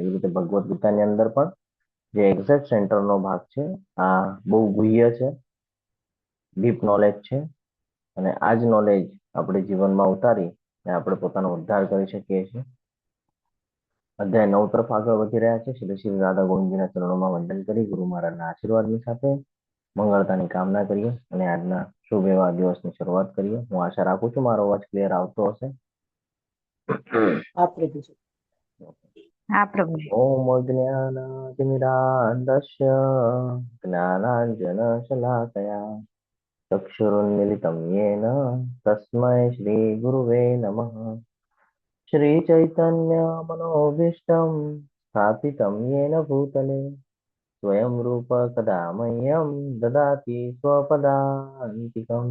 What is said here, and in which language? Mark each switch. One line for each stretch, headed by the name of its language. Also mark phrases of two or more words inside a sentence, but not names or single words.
Gujarati: એવી રીતે ભગવદ્ ગીતાની અંદર પણ જે
English: exact centerno
Gujarati: ભાગ છે આ બહુ ગુહ્ય છે,
English: deep knowledge
Gujarati: છે અને આ જ નોલેજ આપણે જીવનમાં ઉતારી અને આપણે પોતાનો ઉદ્ધાર કરી શકીએ છીએ। અધ્યાય 9 તરફ આગળ વધી રહ્યા છે। શ્રી શ્રી રાધા ગોવિંદજીના ચરણોમાં વંદન કરી ગુરુ મહારાજના આશીર્વાદની સાથે મંગળતાની કામના કરીએ અને આજના શુભ એવા દિવસની શરૂઆત કરીએ। હું આશા રાખું છું મારો અવાજ ક્લિયર આવતો હશે।
Hindi: आप प्रभु जी।
Gujarati: હા પ્રભુજી।
Sanskrit: ओम अज्ञानातिमिरान्धस्य ज्ञानांजनशलाकया चक्षुरुन्मिलितं येन तस्मै श्रीगुरुवे नमः। श्रीचैतन्यमनोभीष्टं स्थापितं येन भूतले स्वयं रूप कदा मह्यं ददाति स्वपदान्तिकम्।